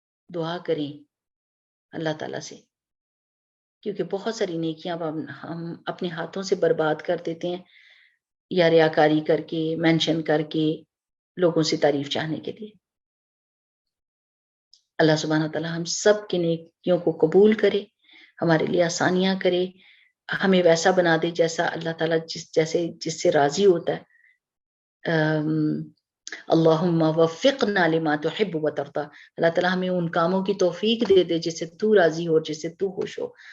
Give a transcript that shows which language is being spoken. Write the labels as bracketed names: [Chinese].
[Urdu] دعا کریں اللہ تعالیٰ سے، کیونکہ بہت ساری نیکیاں ہم اپنے ہاتھوں سے برباد کر دیتے ہیں یا ریاکاری کر کے، مینشن کر کے، لوگوں سے تعریف چاہنے کے لیے. اللہ سبحانہ تعالیٰ ہم سب کی نیکیوں کو قبول کرے، ہمارے لیے آسانیاں کرے، ہمیں ویسا بنا دے جیسا اللہ تعالیٰ جس سے راضی ہوتا ہے. [Arabic] اللہم وفقنا لما تحب وترضى. [Urdu] اللہ تعالیٰ ہمیں ان کاموں کی توفیق دے دے جس سے تو راضی ہو، جس سے تو خوش ہو.